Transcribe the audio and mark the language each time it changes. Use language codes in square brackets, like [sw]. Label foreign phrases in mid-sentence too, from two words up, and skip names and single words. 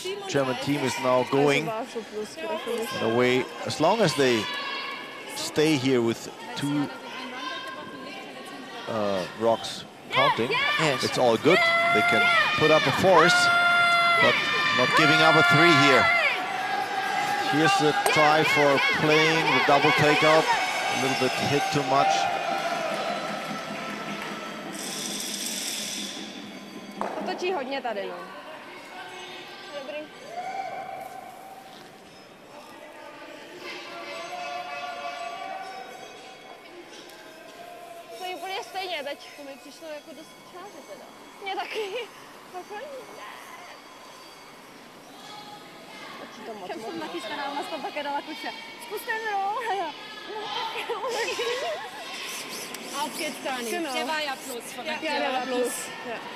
[en] German team is now going in a way, as long as they stay here with 2 rocks counting, it's all good. They can put up a force, but not giving up a 3 here. Here's the try for playing the double takeout. A little bit hit too much. [cs] Otočí hodně tady, no. Dobrý. To je úplně stejně teď. To mi přišlo jako dost čáře teda. Mně taky. Takhle. Kam jsem nachystaná, ona se tam také dala kuče. Zkuste mnou. [de] Auf geht's, Dani. Genau. Der war ja plus. Ja, der war plus. Ja.